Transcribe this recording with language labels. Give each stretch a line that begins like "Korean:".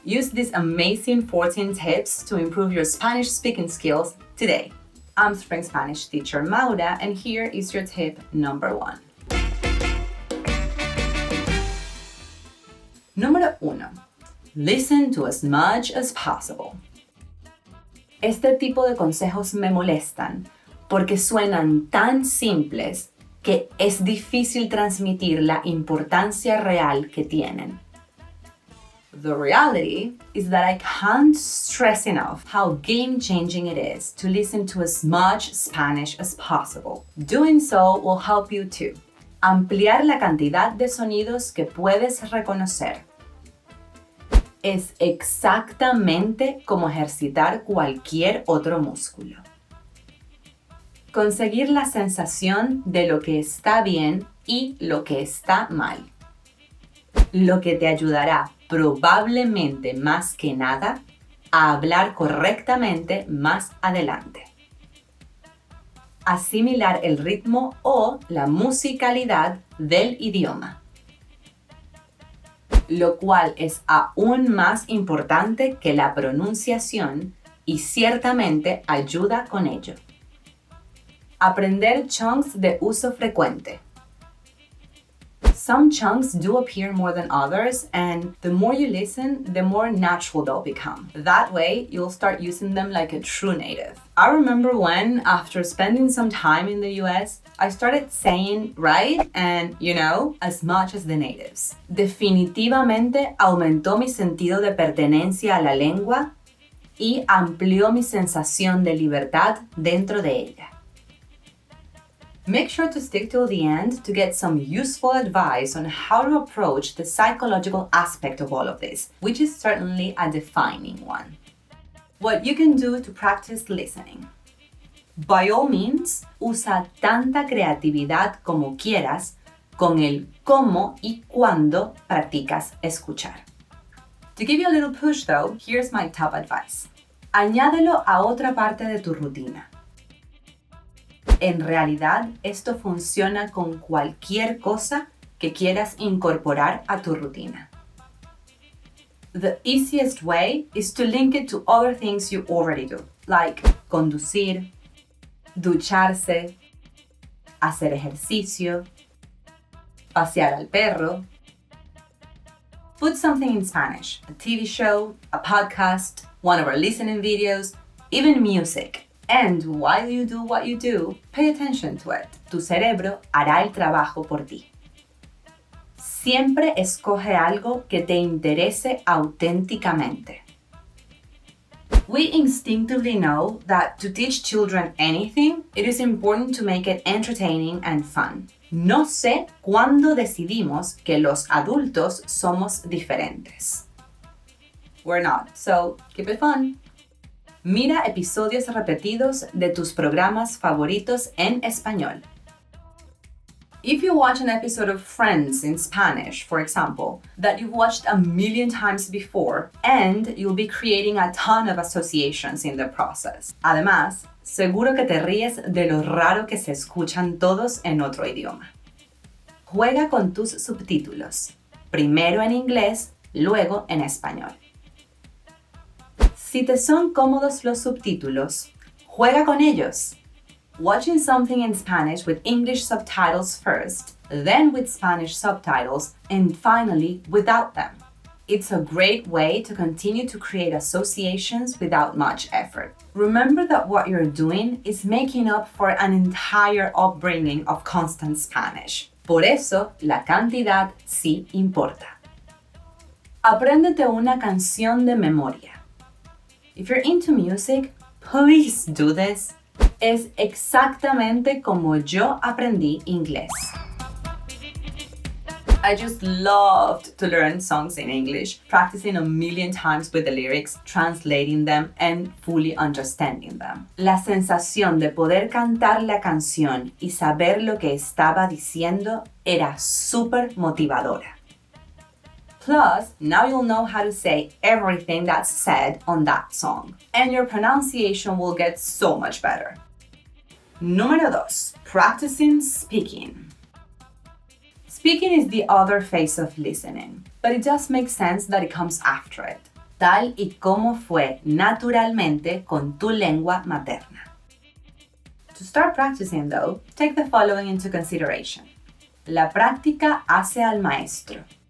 English: Use these amazing 14 tips to improve your Spanish speaking skills today. I'm Spring Spanish teacher Maura, and here is your tip number 1.
Spanish: Número 1.
English: Listen to as much as possible.
Spanish: Este tipo de consejos me molestan porque suenan tan simples que es difícil transmitir la importancia real que tienen.
English: The reality is that I can't stress enough how game-changing it is to listen to as much Spanish as possible. Doing so will help you to
Spanish: ampliar la cantidad de sonidos que puedes reconocer. Es exactamente como ejercitar cualquier otro músculo. Conseguir la sensación de lo que está bien y lo que está mal. Lo que te ayudará probablemente más que nada a hablar correctamente más adelante. Asimilar el ritmo o la musicalidad del idioma, lo cual es aún más importante que la pronunciación y ciertamente ayuda con ello. Aprender chunks de uso frecuente.
English: Some chunks do appear more than others, and the more you listen, the more natural they'll become. That way, you'll start using them like a true native. I remember when, after spending some time in the US, I started saying right and, as much as the natives.
Spanish: Definitivamente aumentó mi sentido de pertenencia a la lengua y amplió mi sensación de libertad dentro de ella.
English: Make sure to stick till the end to get some useful advice on how to approach the psychological aspect of all of this, which is certainly a defining one. What you can do to practice listening. By all means,
Spanish: usa tanta creatividad como quieras con el cómo y cuándo practicas escuchar.
English: To give you a little push though, here's my top advice.
Spanish: Añádelo a otra parte de tu rutina. En realidad, esto funciona con cualquier cosa que quieras incorporar a tu rutina.
English: The easiest way is to link it to other things you already do, like
Spanish: conducir, ducharse, hacer ejercicio, pasear al perro.
English: Put something in Spanish, a TV show, a podcast, one of our listening videos, even music. And while you do what you do, pay attention to it.
Spanish: Tu cerebro hará el trabajo por ti. Siempre escoge algo que te interese auténticamente.
English: We instinctively know that to teach children anything, it is important to make it entertaining and fun.
Spanish: No sé cuándo decidimos que los adultos somos diferentes.
English: We're not, so keep it fun.
Spanish: Mira episodios repetidos de tus programas favoritos en español.
English: If you watch an episode of Friends in Spanish, for example, that you've watched a million times before, and you'll be creating a ton of associations in the process.
Spanish: Además, seguro que te ríes de lo raro que se escuchan todos en otro idioma. Juega con tus subtítulos, primero en inglés, luego en español. Si te son cómodos los subtítulos, juega con ellos.
English: Watching something in Spanish with English subtitles first, then with Spanish subtitles, and finally without them. It's a great way to continue to create associations without much effort. Remember that what you're doing is making up for an entire upbringing of constant Spanish.
Spanish: Por eso, la cantidad sí importa. Apréndete una canción de memoria.
English: If you're into music, please do this.
Spanish: Es exactamente como yo aprendí inglés.
English: I just loved to learn songs in English, practicing a million times with the lyrics, translating them, and fully understanding them.
Spanish: La sensación de poder cantar la canción y saber lo que estaba diciendo era súper motivadora.
English: Plus, now you'll know how to say everything that's said on that song, and your pronunciation will get so much better.
Spanish: Número 2.
English: Practicing speaking. Speaking is the other phase of listening, but it does make sense that it comes after it.
Spanish: Tal y como fue naturalmente con tu lengua materna.
English: To start practicing though, take the following into consideration.
Spanish: La práctica hace al maestro.